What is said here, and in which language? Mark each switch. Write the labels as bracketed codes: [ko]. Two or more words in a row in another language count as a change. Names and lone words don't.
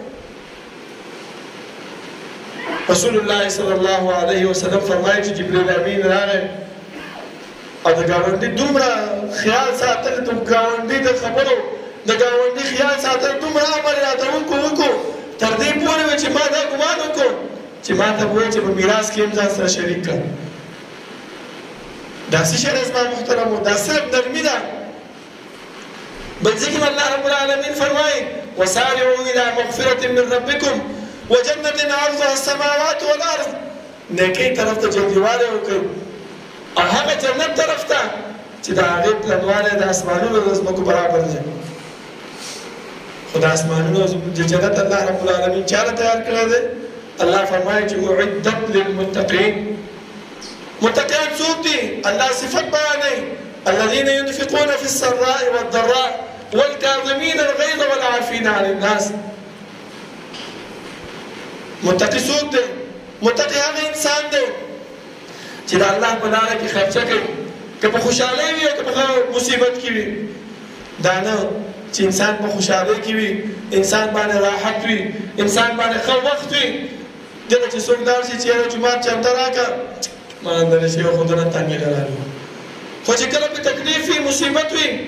[ps] رسول الله صلی الله علیه وسلم فرمایي چې جبریل امین راغی او د ګاونډي دومره خیال ساتل د ګاونډي د خبرو د ګاونډي خیال ساتل دومره امر راته وکړو تر دې پورې وې چې ما دا ګمان وکړو چې ما ته ووایي چې په میراث کې هم ځان سره شریک کړه دا څه شی دی زما محترمو دا صرف نرمي ده بل ځای کې الله رب العالمین فرمایي [ar] وسارعوا الى مغفرة من ربکم وجنة عرضها السماوات والارض [ps] نیکۍ طرف ته جلدیوالی وکړئ او هغه جنت طرف ته چې د هغې پلنوالی د اسمانونو د ځمکو برابر دی خو د اسمانونو د جنت الله رب العالمین چاله تیار کړی دی الله فرمایي چې [ar] اعدت للمتقین [ps] متقیان څوک دي الله صفت بیانوي [ar] الذين ينفقون في السراء والضراء والكاظمين الغيظ والعافين عن الناس [ps] متقی څوک دی متقی هغه انسان دی چې د الله په لاره کې خرچه کوي که په خوشحالۍ وي او که په مصیبت کې وي دا نه چې انسان په خوشحالۍ کې وي انسان باندې راحت وي انسان باندې ښه وخت وي دلته چې څوک لاړ شي چې یاره جومات چمته راکړه ما اندنې شي خو دونه تنګې نه راغلي خو چې کله په تکلیف وي مصیبت وي